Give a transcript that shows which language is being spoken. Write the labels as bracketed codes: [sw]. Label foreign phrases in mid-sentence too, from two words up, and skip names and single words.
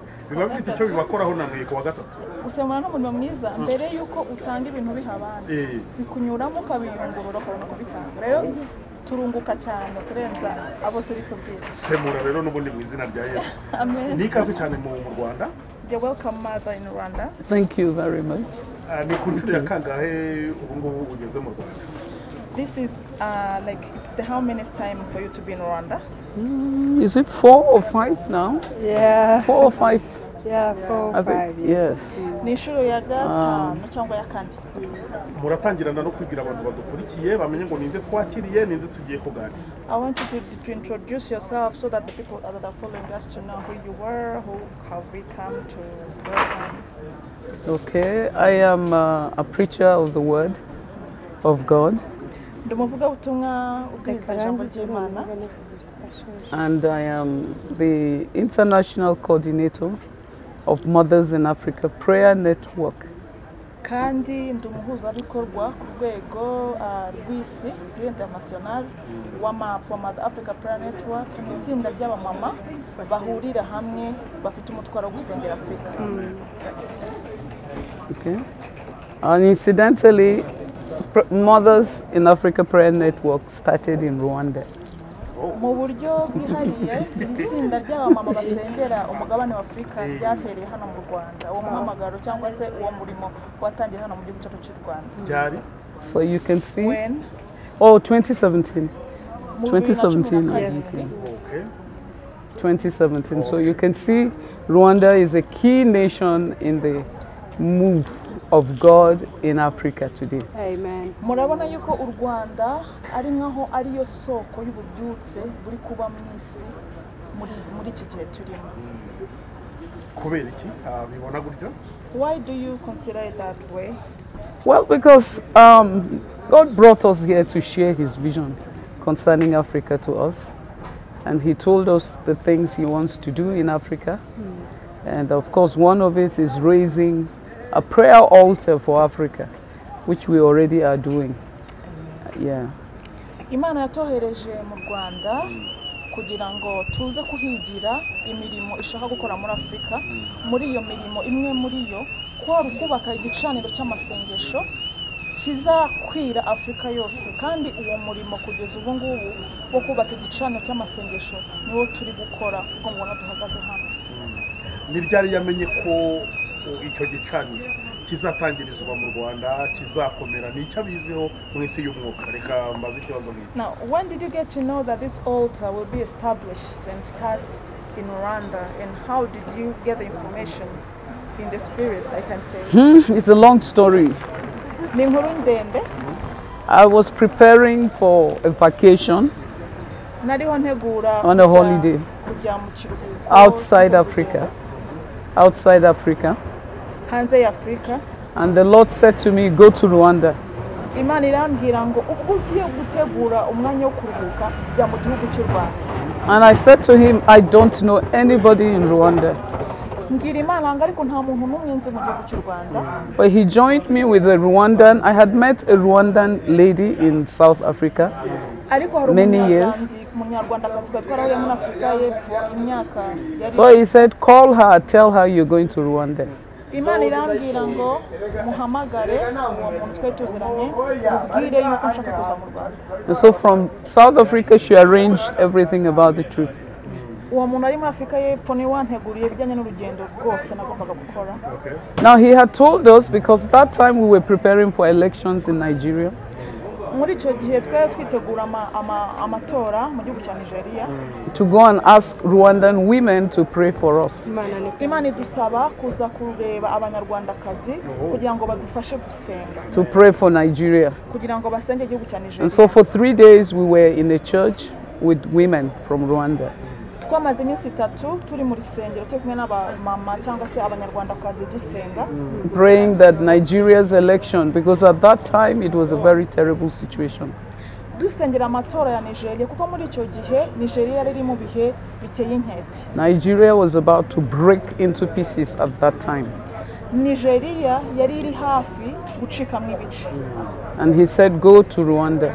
[rw] Biba bifite icyo bibakoraho namwe ku wa gatatu. Usemura n'umuntu mwiza mbere yuko utanga ibintu bihabana. Bikunyuramo kabiyungurura ko kubitanga. Rero turunguka cyane kurenza abo turi kubwira. Semura rero n'ubundi mu izina rya Yesu. Amen. Nikaze cyane mu Rwanda. [en] You're welcome, mother, in Rwanda. Thank you very much. [rw] Ni ku nshuro ya kangahe ubu ngubu ugeze mu Rwanda? [en] This is like it's the how many time for you to be in Rwanda? Is it 4 or 5 now? Yeah. 4 or 5? Yeah, 4 or 5. Yes. [rw] Ni inshuro ya gatanu cyangwa ya kane. Muratangirana no kugira abantu badukurikiye bamenye ngo ninde twakiriye ninde tugiye kuganira. [en] I want you to introduce yourself so that the people that are following us to know who you were, who have we come to welcome. Okay, I am a preacher of the word of God. And I am the international coordinator of Mothers in Africa Prayer Network. [rw] Kandi ndumuhuzabikorwa ku rwego rw'isi international wa Africa Prayer Network ni itsinda ry'abamama bahurira hamwe bafite umutwaro wo gusengera Afrika. [en] Okay. And incidentally, Mothers in Africa Prayer Network started in Rwanda. [rw] Mu buryo bwihariye itsinda ry'abamama basengera umugabane wa Afrika ryahereye hano mu Rwanda. Uwo muhamagaro cyangwa se uwo murimo watangiye hano mu gihugu cyacu cy'u Rwanda. [en] So you can see. When? Oh, 2017. 2017. Yes. Okay. 2017. So you can see Rwanda is a key nation in the move of God in Africa today. Amen. [rw] Murabona yuko uRwanda ari nkaho ariyo soko y'ububyutse buri kuba mwisi muri iki gihe turimo. Kubera iki bibona gutyo? [en] Why do you consider it that way? Well, because God brought us here to share his vision concerning Africa to us. And he told us the things he wants to do in Africa. And of course, one of it is raising a prayer altar for Africa, which we already are doing. Yeah. [rw] Imana yatohereje mu Rwanda kugira ngo tuze kuhigira imirimo ishaka gukora muri Afrika. Muri iyo mirimo imwe muri yo kwari kubaka igicaniro cy'amasengesho kizakwira Afrika yose, kandi uwo murimo kugeza ubu ngubu wo kubaka igicaniro cy'amasengesho niwo turi gukora kuko mubona duhagaze hano. Ni ryari yamenye ko icyo gicaniro kizatangirizwa mu Rwanda kizakomera ni icyo abiziho mu isi y'umwuka? Reka mbaze ikibazo nk'iki. [en] Now, when did you get to know that this altar will be established and start in Rwanda, and how did you get the information in the spirit, I can say? It's a long story. [rw] Ni inkuru ndende. [en] I was preparing for a vacation [rw] Nariho ntegura [en] on a holiday [rw] kujya mu kiruhuko [en] outside Africa. Outside Africa. [rw] hanze ya Afrika. [en] And the Lord said to me, go to Rwanda. [rw] Imana irambwira ngo uko ugiye gutegura umwanya wo kuruhuka jya mu gihugu cy'u Rwanda. [en] And I said to him, I don't know anybody in Rwanda. [rw] Mbwira Imana ngo ariko nta muntu n'umwe nzi mu gihugu cy'u Rwanda. [en] But he joined me with a Rwandan. I had met a Rwandan lady in South Africa many years. So he said, call her, tell her you're going to Rwanda. [rw] Imana irambwira ngo muhamagare uwo muntu twe tuziranye ubwire yuko nshaka kuza mu Rwanda. [en] And so from South Africa, she arranged everything about the trip. [rw] Uwo muntu ari muri Afrika y'Epfo ni wanteguriye ibijyanye n'urugendo rwose nagombaga gukora. [en] Now he had told us, because that time we were preparing for elections in Nigeria. [rw] Muri icyo gihe twari twitegura amatora mu gihugu cya Nigeria. [en] To go and ask Rwandan women to pray for us. [rw] Imana idusaba kuza kureba abanyarwandakazi kugira ngo badufashe gusenga. [en] To pray for Nigeria. [rw] Kugira ngo basenge igihugu cya Nigeria. [en] And so for 3 days we were in a church with women from Rwanda. [rw] Twamaze iminsi 3 turi muri sengero cyo kumwe n'abamama cyangwa se abanyarwandakazi dusenga. [en] Praying that Nigeria's election, because at that time it was a very terrible situation. [rw] Dusengera amatora ya Nigeria kuko muri icyo gihe Nigeria yari iri mu bihe biteye inkeke. [en] Nigeria was about to break into pieces at that time. [rw] Nigeria yari iri hafi gucikamo ibice. [en] And he said, go to Rwanda.